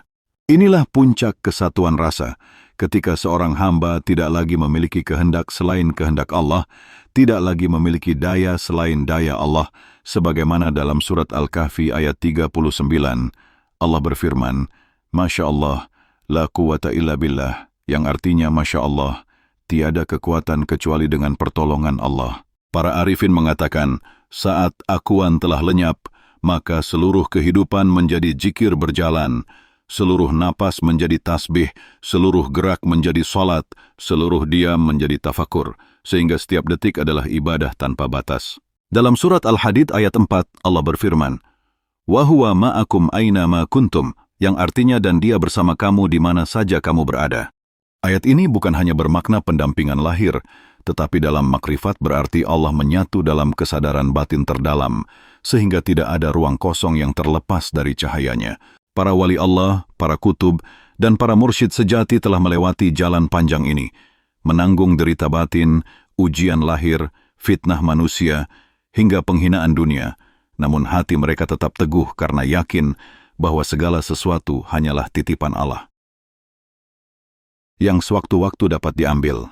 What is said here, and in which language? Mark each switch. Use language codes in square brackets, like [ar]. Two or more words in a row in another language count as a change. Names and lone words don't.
[id] Inilah puncak kesatuan rasa, ketika seorang hamba tidak lagi memiliki kehendak selain kehendak Allah, tidak lagi memiliki daya selain daya Allah, sebagaimana dalam surat Al-Kahfi ayat 39, Allah berfirman, [ar] "ما شاء الله, لا قوة إلا بالله," [id] yang artinya [ar] ما شاء الله, [id] tiada kekuatan kecuali dengan pertolongan Allah. Para arifin mengatakan, saat akuan telah lenyap, maka seluruh kehidupan menjadi zikir berjalan, seluruh napas menjadi tasbih, seluruh gerak menjadi salat, seluruh diam menjadi tafakur, sehingga setiap detik adalah ibadah tanpa batas. Dalam surat Al-Hadid ayat 4, Allah berfirman, [ar] "وهو معكم أين ما كنتم," [id] yang artinya dan dia bersama kamu di mana saja kamu berada. Ayat ini bukan hanya bermakna pendampingan lahir, tetapi dalam makrifat berarti Allah menyatu dalam kesadaran batin terdalam, sehingga tidak ada ruang kosong yang terlepas dari cahayanya. Para wali Allah, para kutub, dan para mursyid sejati telah melewati jalan panjang ini, menanggung derita batin, ujian lahir, fitnah manusia, hingga penghinaan dunia, namun hati mereka tetap teguh karena yakin bahwa segala sesuatu hanyalah titipan Allah, yang sewaktu-waktu dapat diambil.